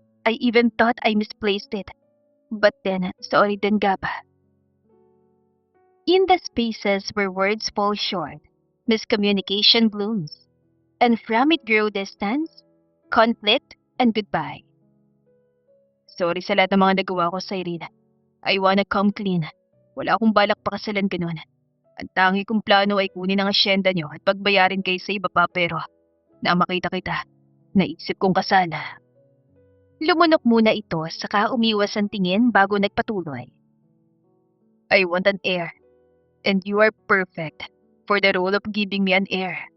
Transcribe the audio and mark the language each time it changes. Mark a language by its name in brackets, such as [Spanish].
[English] I even thought I misplaced it. But then, sorry din Gab. In the spaces where words fall short, miscommunication blooms, and from it grow distance, conflict, and goodbye. [Filipino] Sorry sa lahat ng mga nagawa ko sa Irene. [English] I wanna come clean. [Filipino] Wala akong balak pakasalan ganun. Ang tangi kong plano ay kunin ang asyenda nyo at pagbayarin kayo sa iba pa pero na makita kita, naisip kong kasala. Lumunok muna ito saka umiwas ang tingin bago nagpatuloy. [English] I want an heir, and you are perfect for the role of giving me an heir.